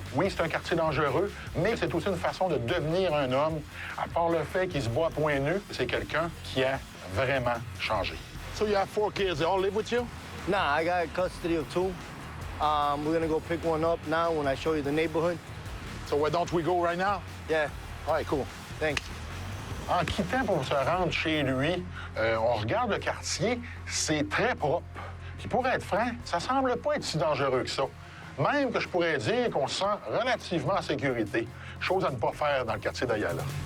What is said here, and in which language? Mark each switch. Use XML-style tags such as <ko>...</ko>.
<fr>Oui, c'est un quartier dangereux, mais c'est aussi une façon de devenir un homme. À part le fait qu'il se bat à poings nus, c'est quelqu'un qui a vraiment changé.</fr> <en>So you have 4 kids, they all live with you? Nah, I got custody of 2. We're gonna go pick one up now when I show you the neighborhood. So why don't we go right now? Yeah. All right, cool. Thanks.</en> <fr>En quittant pour se rendre chez lui, on regarde le quartier, c'est très propre. Puis pour être franc, ça semble pas être si dangereux que ça. Même que je pourrais dire qu'on se sent relativement en sécurité. Chose à ne pas faire dans le quartier d'Ayala.</fr>